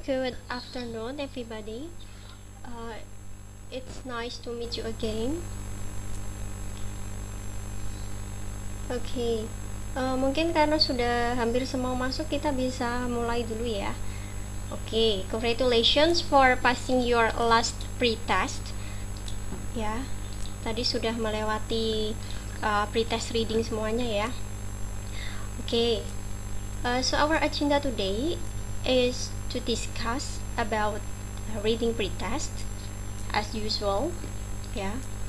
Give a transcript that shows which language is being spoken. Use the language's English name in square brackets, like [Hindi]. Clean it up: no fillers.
[English] Good afternoon, everybody. It's nice to meet you again. Okay. [Indonesian] Mungkin karena sudah hampir semua masuk, kita bisa mulai dulu ya. [English] Okay, congratulations for passing your last pre-test. [Indonesian] Ya, tadi sudah melewati pre-test reading semuanya ya. [English] Okay. So our agenda today is to discuss about reading pre-test as usual, yeah.